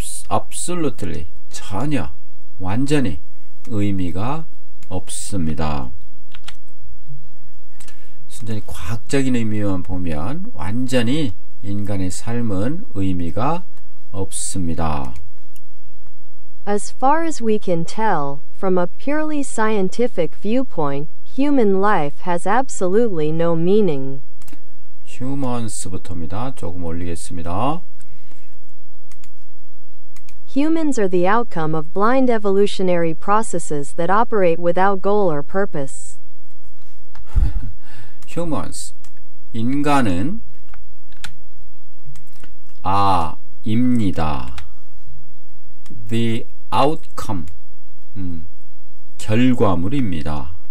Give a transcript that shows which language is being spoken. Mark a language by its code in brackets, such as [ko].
[ko] absolutely, 전혀, 완전히 의미가 없습니다. 순전히 과학적인 의미만 보면 완전히 인간의 삶은 의미가 없습니다. [en] As far as we can tell, from a purely scientific viewpoint, human life has absolutely no meaning. [ko] humans부터입니다. 조금 올리겠습니다. [en] Humans are the outcome of blind evolutionary processes that operate without goal or purpose. [ko] humans, 인간은 입니다. [en] the outcome, [ko] 결과물입니다.